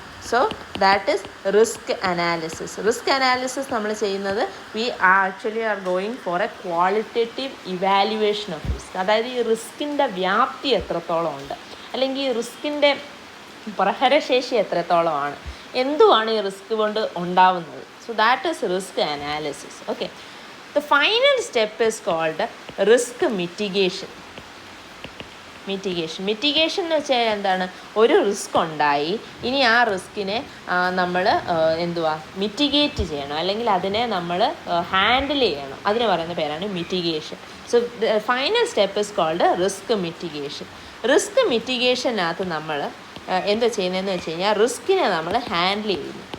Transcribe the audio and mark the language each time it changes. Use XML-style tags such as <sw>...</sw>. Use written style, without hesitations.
<en>So that is risk analysis. Risk analysis</en> <ml>നമ്മൾ ചെയ്യുന്നത്</ml> <en>We actually are going for a qualitative evaluation of risk.</en> <ml>അതായത് ഈ റിസ്കിൻ്റെ വ്യാപ്തി എത്രത്തോളം ഉണ്ട്, അല്ലെങ്കിൽ ഈ റിസ്കിൻ്റെ പ്രഹരശേഷി എത്രത്തോളമാണ്, എന്തുവാണ് ഈ റിസ്ക് കൊണ്ട് ഉണ്ടാവുന്നത്.</ml> <en>So that is risk analysis. Okay, the final step is called risk mitigation.</en> <ml>Mitigation എന്ന് വെച്ചാൽ എന്താണ്? ഒരു റിസ്ക് ഉണ്ടായി, ഇനി ആ റിസ്കിനെ നമ്മൾ മിറ്റിഗേറ്റ് ചെയ്യണം, അല്ലെങ്കിൽ അതിനെ നമ്മൾ ഹാൻഡിൽ ചെയ്യണം. അതിന് പറയുന്ന പേരാണ് mitigation.</ml> <en>So final step is called risk mitigation.</en> <ml>Risk മിറ്റിഗേഷനകത്ത് നമ്മൾ എന്താ ചെയ്യുന്നതെന്ന് വെച്ച് കഴിഞ്ഞാൽ റിസ്കിനെ നമ്മൾ ഹാൻഡിൽ ചെയ്യുന്നു.</ml>